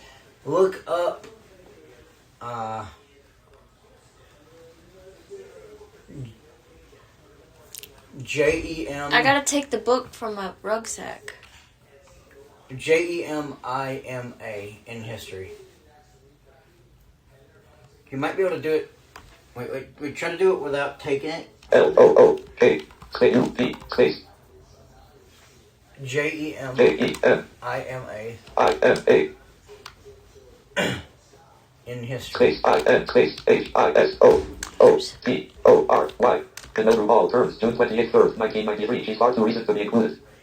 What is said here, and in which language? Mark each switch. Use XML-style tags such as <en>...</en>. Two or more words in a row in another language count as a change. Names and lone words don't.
<en>Look up. J-E-M. I gotta take the book from my rucksack. Jemima in history. You might be able to do it. Wait. Try to do it without taking it. L-O-O-K space U-P space Jemima. I-M-A in history. space I-N space H-I-S-O-O-T-O-R-Y. In Melbourne Hall terms, June 28th, 3rd, 1993. She's far too recent to be included.</en>